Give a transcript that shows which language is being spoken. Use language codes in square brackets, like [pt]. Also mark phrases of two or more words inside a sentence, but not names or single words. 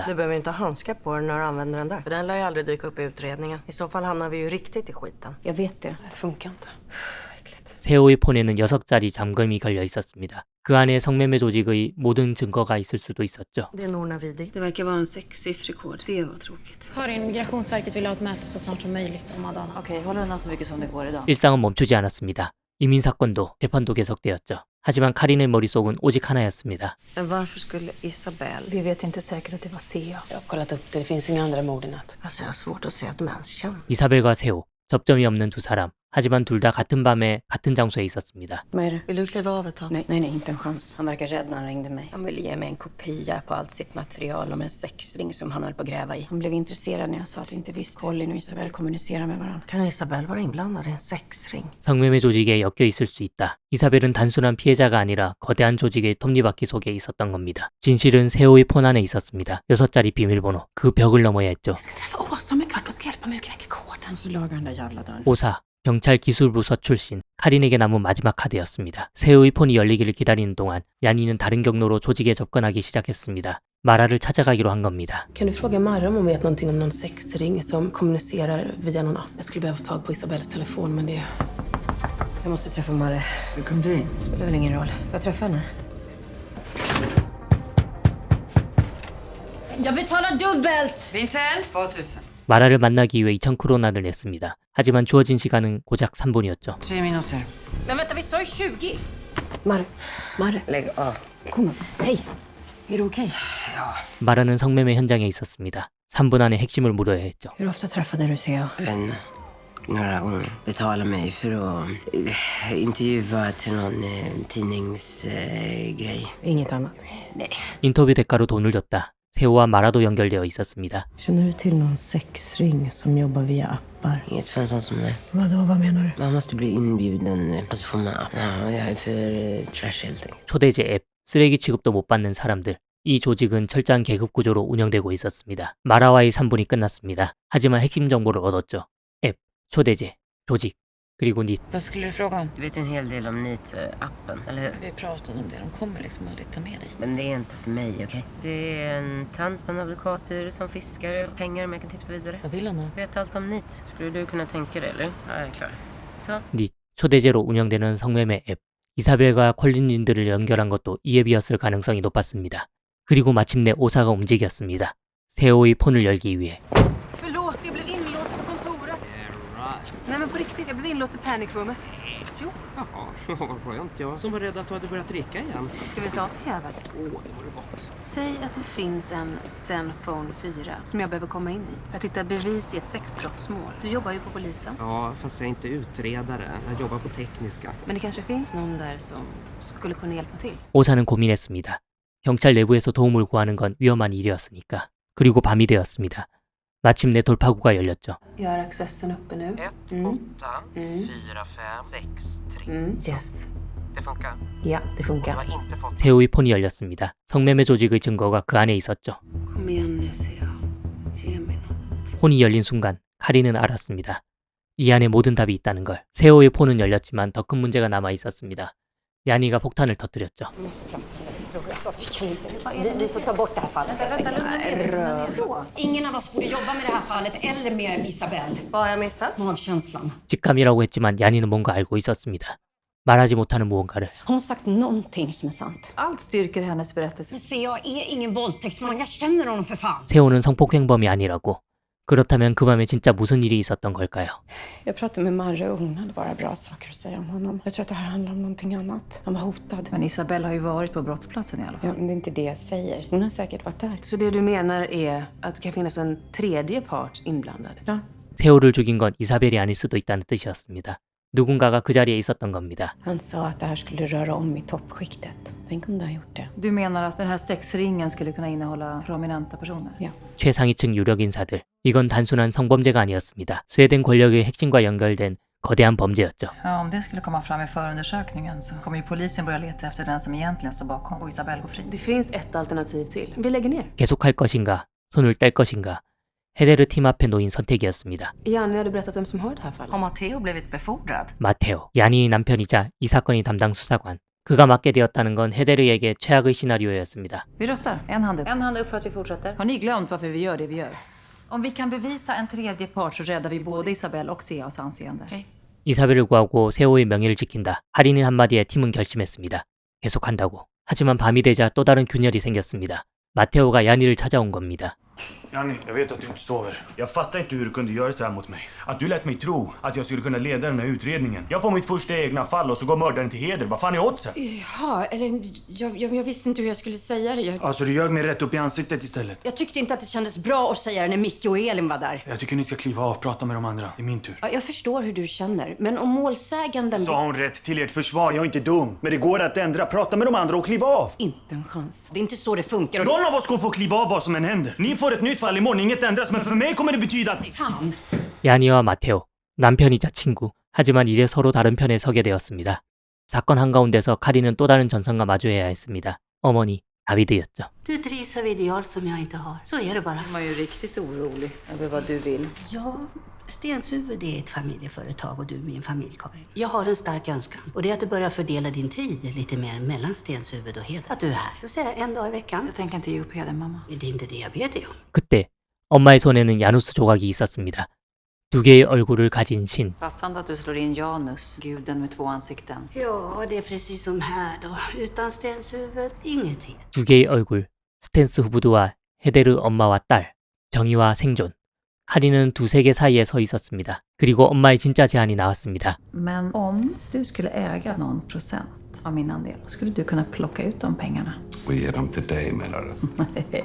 [sv] Du behöver inte ha handskar på den när du använder den där. För den lär ju aldrig dyka upp i utredningen. I så fall hamnar vi ju riktigt i skiten. Jag vet det. Det funkar inte. [ko] 세호의 폰에는 6자리 잠금이 걸려 있었습니다. 그 안에 성매매 조직의 모든 증거가 있을 수도 있었죠. [sv] Det är Norna Vidig. Det verkar vara en sexsiffrig kod. Det var tråkigt. Karin, Migrationsverket vill ha ett möte så snart som möjligt om Madonna. Okej, håll undan så mycket som det går idag. [ko] 일상은 멈추지 않았습니다. 이민 사건도 재판도 계속되었죠. 하지만 카린의 머릿속은 오직 하나였습니다. [sv] Varför skulle Isabel? Vi vet inte säkert att det var Sea. Jag har kollat upp det. Det finns inga andra mord i natt. Alltså jag har svårt att se att mens känner. [ko] 이사벨과 세호, 접점이 없는 두 사람. 하지만 둘 다 같은 밤에 같은 장소에 있었습니다. [sv] Vad är det? Vill du kliva av ett tag? Nej, inte en chans. Han verkar rädd när han ringde mig. Han ville ge mig en kopia på allt sitt material om en sexring som han höll på att gräva i. Han blev intresserad när jag sa att vi inte visste. Colin och Isabel kommunicerar med varandra. Kan Isabel vara inblandad i en sexring? [ko] 성매매 조직에 엮여 있을 수 있다. 이사벨은 단순한 피해자가 아니라 거대한 조직의 톱니바퀴 속에 있었던 겁니다. 진실은 세호의 폰 안에 있었습니다. 6자리 비밀번호. 그 벽을 넘어야 했죠. [sv] Jag ska träffa Åsa om en kvart och ska hjälpa mig att knäcka koden. Så lagar han den där jävla dörren. [ko] 오사, 경찰 기술부서 출신, 카린에게 남은 마지막 카드였습니다. 세호의 폰이 열리기를 기다리는 동안 야니는 다른 경로로 조직에 접근하기 시작했습니다. 마라를 찾아가기로 한 겁니다. [sv] Kan du fråga Marra om hon vet någonting om någon sexring som kommunicerar via någon app? Jag skulle behöva få tag på Isabels telefon, men det... Jag måste träffa Marre. Hur kom du in? Spelar väl ingen roll. Får jag träffa henne? Jag betalar dubbelt! Vincent, 2000. [ko] 마라를 만나기 위해 2,000 크로나를 냈습니다. 하지만 주어진 시간은 고작 3분이었죠. [sv] 3 minuter. Men vänta, vi sa ju 20! Marre. Lägg av. Kom, hej. Är du okej? [ko] 마라는 성매매 현장에 있었습니다. 3분 안에 핵심을 물어야 했죠. [sv] Hur ofta träffade du Sea? Några gånger. Betala mig för att intervjua till någon tidningsgrej. Inget annat? [ko] 인터뷰 대가로 돈을 줬다. 세호와 마라도 연결되어 있었습니다. [sv] Känner du till någon sexring som jobbar via appar? Inget för en sån som mig. Vadå, vad menar du? Man måste bli inbjuden, alltså få med. Ja, jag är för trash helt enkelt. [ko] 초대제 앱, 쓰레기 취급도 못 받는 사람들. 이 조직은 철저한 계급 구조로 운영되고 있었습니다. 마라와의 3분이 끝났습니다. 하지만 핵심 정보를 얻었죠. 앱, 초대제, 조직, 그리고 닛. [sv] Vad skulle du fråga om? Du vet en hel del om NEET-appen, eller hur? Vi pratade om det, de kommer liksom aldrig ta med dig. Men det är inte för mig, okej? Det är en tant på en advokatbyrå som fiskar pengar, men jag kan tipsa vidare. Vad vill han då? Vet allt om NEET. Skulle du kunna tänka dig, eller? Ja, jag är klar. Så. [ko] 닛, 초대제로 운영되는 성매매 앱. 이사벨과 콜린님들을 연결한 것도 이 앱이었을 가능성이 높았습니다. 그리고 마침내 오사가 움직였습니다. 세호의 폰을 열기 위해. [sv] Förlåt, jag blev inlåst på kontoret. Nej men på riktigt, jag blev inlåst i panikrummet. Jo. Jaha, vad skönt. Jag som var rädd att du hade börjat dricka igen. Ska vi ta oss över? Det vore gott. Säg att det finns en Zenfone 4 som jag behöver komma in i. Jag tittar bevis i ett sexbrottsmål. Du jobbar ju på polisen. Ja, fast jag är inte utredare. Jag jobbar på tekniska. Men det kanske finns någon där som skulle kunna hjälpa till. [ko] 오사는 고민했습니다. 경찰 내부에서 도움을 구하는 건 위험한 일이었으니까. 그리고 밤이 되었습니다. 마침내 돌파구가 열렸죠. [sv] Gör accessen uppe nu. 1, 8, 4, 5, 6, 3. Yes. Det funkar? Ja, det funkar. Du har inte fått... [ko] 세호의 폰이 열렸습니다. 성매매 조직의 증거가 그 안에 있었죠. [sv] Kom igen nu, ser jag. Ge mig något. [ko] 폰이 열린 순간 카리는 알았습니다. 이 안에 모든 답이 있다는 걸. 세호의 폰은 열렸지만 더 큰 문제가 남아 있었습니다. 야니가 폭탄을 터뜨렸죠. [sv] Vi får ta bort det här fallet. Ingen av oss borde jobba med det här fallet eller med Isabel. Vad har jag missat? Magkänslan. [ko] 직감이라고 했지만 야니는 뭔가 알고 있었습니다. 말하지 못하는 무언가를. [sv] Hon har sagt någonting som är sant. Allt styrker hennes berättelse. Men se, jag är ingen våldtäktsman. Jag känner honom för fan. [ko] 세호는 성폭행범이 아니라고. 그렇다면 그 밤에 진짜 무슨 일이 있었던 걸까요? [sv] Jag pratade med Marre och hon hade bara bra saker att säga om honom. Jag tror att det här handlar om någonting annat. Han var hotad. Men Isabel har ju varit på brottsplatsen i alla fall. Ja, men det är inte det jag säger. Hon har säkert varit där. Så det du menar är att det kan finnas en tredje part inblandad? Ja. [ko] 세호를 죽인 건 이사벨이 아닐 수도 있다는 뜻이었습니다. 누군가가 그 자리에 있었던 겁니다. [sv] Han sa att det här skulle röra om i toppskiktet. Tänk om det har gjort det. Du menar att den här sexringen skulle kunna innehålla prominenta personer? Ja. [ko] 최상위층 유력 인사들. 이건 단순한 성범죄가 아니었습니다. 스웨덴 권력의 핵심과 연결된 거대한 범죄였죠. [sv] Ja, om det skulle komma fram i förundersökningen så kommer ju polisen börja leta efter den som egentligen står bakom och Isabel går fri. Det finns ett alternativ till. Vi lägger ner. [ko] 계속할 것인가, 손을 뗄 것인가. 헤데르 팀 앞에 놓인 선택이었습니다. [sv] Janne hade berättat vem som har det här fallet. Har Matteo blivit befordrad? [ko] 마테오, 야니의 남편이자 이 사건의 담당 수사관. 그가 맡게 되었다는 건 헤데르에게 최악의 시나리오였습니다. [sv] Vi röstar. En hand upp. En hand upp för att vi fortsätter. Har ni glömt varför vi gör det vi gör? Om vi kan bevisa en tredje part så räddar vi både Isabel och Seas anseende. Okay. [ko] 이사벨을 구하고 세호의 명예를 지킨다. 할인인 한마디에 팀은 결심했습니다. 계속한다고. 하지만 밤이 되자 또 다른 균열이 생겼습니다. 마테오가 야니를 찾아온 겁니다. [sv] Janni, jag vet att du inte sover. Jag fattar inte hur du kunde göra så här mot mig. Att du lät mig tro att jag skulle kunna leda den här utredningen. Jag får mitt första egna fall och så går mördaren till heder. Vad fan är oddsen? Ja, eller jag visste inte hur jag skulle säga det. Alltså du ljög mig rätt upp i ansiktet istället. Jag tyckte inte att det kändes bra att säga det när Micke och Elin var där. Jag tycker ni ska kliva av och prata med de andra. Det är min tur. Ja, jag förstår hur du känner, men om målsäganden... Så har hon rätt till ert försvar. Jag är inte dum. Men det går att ändra. Prata med de andra och kliva av. Inte en chans. Det är inte så det funkar. Någon av oss kommer få kliva av vad som än händer. Ni får ett nytt fall imorgon. Inget ändras. Men för mig kommer det betyda att... Fan. [ko] 야니와 마테오, 남편이자 친구. 하지만 이제 서로 다른 편에 서게 되었습니다. 사건 한가운데서 카리는 또 다른 전선과 마주해야 했습니다. 어머니, 다비드였죠. [sv] Du drivs av ideal som jag inte har. Så är det bara. Man är ju riktigt orolig över vad du vill. Ja, Stenshuvud är ett familjeföretag och du är min familj, Karin. Jag har en stark önskan. Och det är att du börjar fördela din tid lite mer mellan Stenshuvud och Heder. Att du är här. Så säga en dag i veckan. Jag tänker inte ge upp Heder, mamma. Det är inte det jag ber dig om. [ko] 그때 엄마의 손에는 야누스 조각이 있었습니다. 두 개의 얼굴을 가진 신. [sv] Passande att du slår in Janus, guden med två ansikten. Ja, det är precis som här då. Utan Stenshuvud, ingenting. [ko] 두 개의 얼굴. 스탠스 후브드와 헤데르 엄마와 딸. 정의와 생존. 카리는 두 세계 사이에 서 있었습니다. 그리고 엄마의 진짜 제안이 나왔습니다. [sv] Men om du skulle äga någon procent av min andel, skulle du kunna plocka ut de pengarna? Och ge dem till dig, menar du?